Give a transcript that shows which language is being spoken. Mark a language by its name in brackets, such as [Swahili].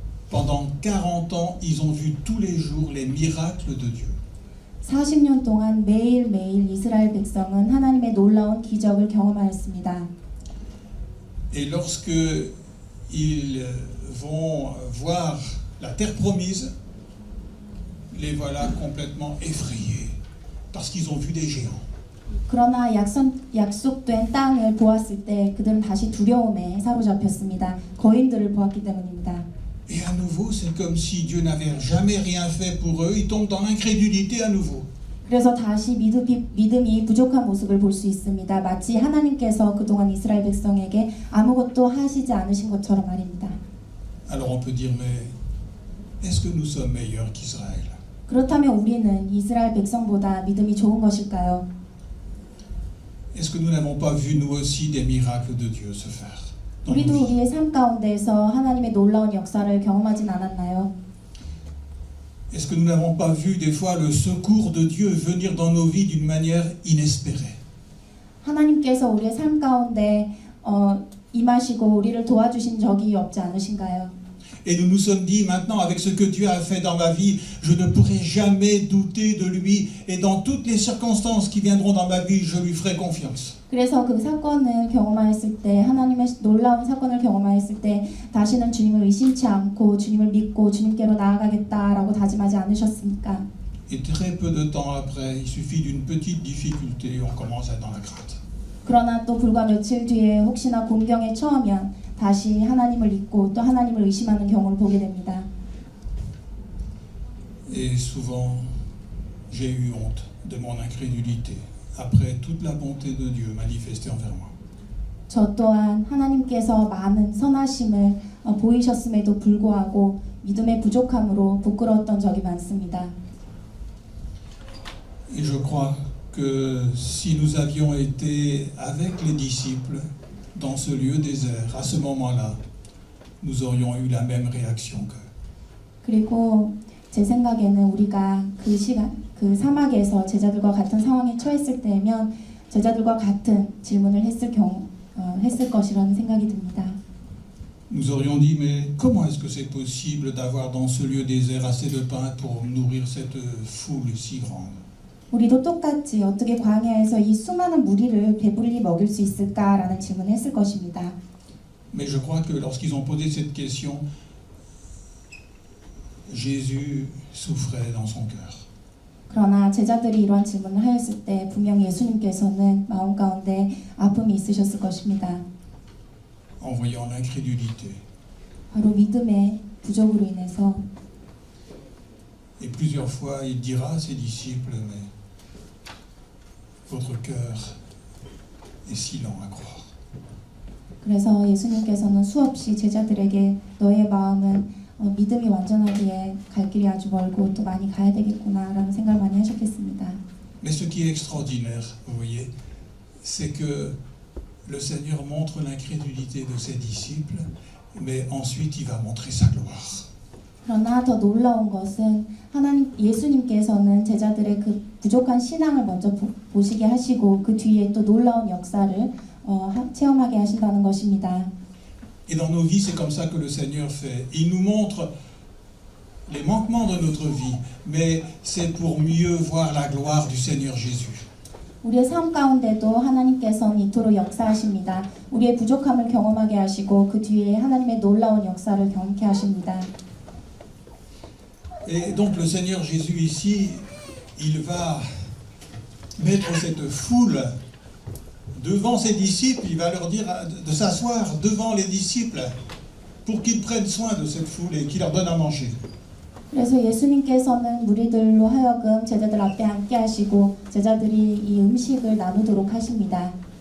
[French] Pendant 40 ans, ils ont vu tous les jours les miracles de Dieu. [Korean] 40년 동안 매일매일 이스라엘 백성은 하나님의 놀라운 기적을 경험하였습니다. [French] Et lorsque ils vont voir la terre promise, les voilà complètement effrayés parce qu'ils ont vu des géants. [Korean] 그러나 약속된 땅을 보았을 때 그들은 다시 두려움에 사로잡혔습니다. 거인들을 보았기 때문입니다. [French] Et à nouveau, c'est comme si Dieu n'avait jamais rien fait pour eux. Ils tombent dans l'incrédulité à nouveau. [Korean] 그래서 다시 믿음이 부족한 모습을 볼 수 있습니다. 마치 하나님께서 그동안 이스라엘 백성에게 아무것도 하시지 않으신 것처럼 말입니다. [French] Alors on peut dire, mais est-ce que nous sommes meilleurs qu'Israël? [Korean] 그렇다면 우리는 이스라엘 백성보다 믿음이 좋은 것일까요? [French] Est-ce que nous n'avons pas vu nous aussi des miracles de Dieu se faire dans nos [Korean] 우리도 [French] vies? [Korean] 우리의 삶 가운데에서 하나님의 놀라운 역사를 경험하진 않았나요? [French] Est-ce que nous n'avons pas vu des fois le secours de Dieu venir dans nos vies d'une manière inespérée? [Korean] 하나님께서 우리의 삶 가운데 임하시고 우리를 도와주신 적이 없지 않으신가요? [French] Et nous nous sommes dit maintenant, avec ce que Dieu a fait dans ma vie, je ne pourrai jamais douter de lui. Et dans toutes les circonstances qui viendront dans ma vie, je lui ferai confiance. [Korean] 그래서 그 사건을 경험하였을 때 하나님의 놀라운 사건을 경험하였을 때 다시는 주님을 의심치 않고 주님을 믿고 주님께로 나아가겠다라고 다짐하지 않으셨습니까? [French] Et très peu de temps après, il suffit d'une petite difficulté et on commence à être dans la crainte. [Korean] 그러나 또 불과 며칠 뒤에 혹시나 공경에 처하면 다시 하나님을 잊고 또 하나님을 의심하는 경우를 보게 됩니다. [French] Et souvent, j'ai eu honte de mon incrédulité après toute la bonté de Dieu manifestée envers moi. [Korean] 저 또한 하나님께서 많은 선하심을 보이셨음에도 불구하고 믿음의 부족함으로 부끄러웠던 적이 많습니다. [French] Et je crois que si nous avions été avec les disciples dans ce lieu désert, à ce moment-là, nous aurions eu la même réaction qu'eux. [Korean] 그리고 제 생각에는 우리가 그 사막에서 제자들과 같은 상황에 처했을 때면 제자들과 같은 질문을 했을 것이라는 생각이 듭니다. [French] Nous aurions dit, mais comment est-ce que c'est possible d'avoir dans ce lieu désert assez de pain pour nourrir cette foule si grande? [Korean] 우리도 똑같이 어떻게 광야에서 이 수많은 무리를 배불리 먹일 수 있을까라는 질문을 했을 것입니다. [French] Mais je crois que lorsqu'ils ont posé cette question, Jésus souffrait dans son cœur. [Korean] 그러나 제자들이 이러한 질문을 하였을 때 분명 예수님께서는 마음 가운데 아픔이 있으셨을 것입니다. [French] En voyant l'incrédulité. [Korean] 바로 믿음의 부족으로 인해서. [French] Et plusieurs fois, il dira à ses disciples, mais votre cœur est si lent à croire. [Korean] 그래서 예수님께서는 수없이 제자들에게 너의 마음은 믿음이 완전하기에 갈 길이 아주 멀고 또 많이 가야 되겠구나라는 생각을 많이 하셨겠습니다. [French] Mais ce qui est extraordinaire, vous voyez, c'est que le Seigneur montre l'incrédulité de ses disciples, mais ensuite il va montrer sa gloire. [Korean] 그러나 더 놀라운 것은 예수님께서는 제자들의 그 부족한 신앙을 먼저 보시게 하시고 그 뒤에 또 놀라운 역사를 체험하게 하신다는 것입니다. [French] Et dans nos vies, c'est comme ça que le Seigneur fait. Il nous montre les manquements de notre vie, mais c'est pour mieux voir la gloire du Seigneur Jésus. [Korean] 우리의 삶 가운데도 하나님께서는 이토록 역사하십니다. 우리의 부족함을 경험하게 하시고 그 뒤에 하나님의 놀라운 역사를 경험케 하십니다. [French] Et donc le Seigneur Jésus ici, il va mettre cette foule devant ses disciples, il va leur dire de s'asseoir devant les disciples pour qu'ils prennent soin de cette foule et qu'ils leur donnent à manger. [Korean] 그래서 예수님께서는 무리들로 하여금 제자들 앞에 앉게 하시고 제자들이 이 음식을 나누도록 하십니다.